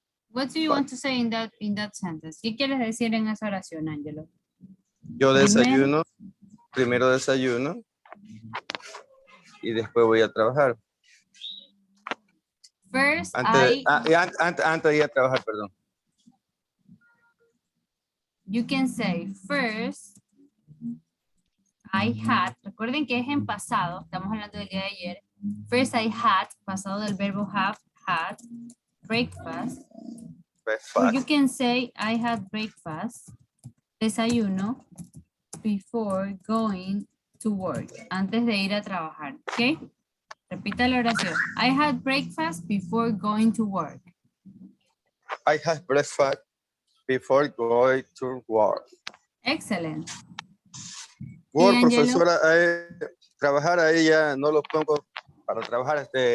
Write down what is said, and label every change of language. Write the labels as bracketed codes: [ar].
[en] What do you want to say in that sentence? [es] ¿Qué quieres decir en esa oración, Angelo? Yo desayuno, primero desayuno y después voy a trabajar. [en] First, [es] antes de ir a trabajar, perdón. [en] You can say first, I had. [es] Recuerden que es en pasado, estamos hablando del día de ayer. [en] First, I had, [es] pasado del verbo [en] have, had, breakfast. So you can say, I had breakfast, desayuno, before going to work, [es] antes de ir a trabajar, [en] ¿ok? [es] Repita la oración. [en] I had breakfast before going to work. I had breakfast before going to work. Excellent. [es] Work, profesora, trabajar ahí ya no lo pongo para trabajar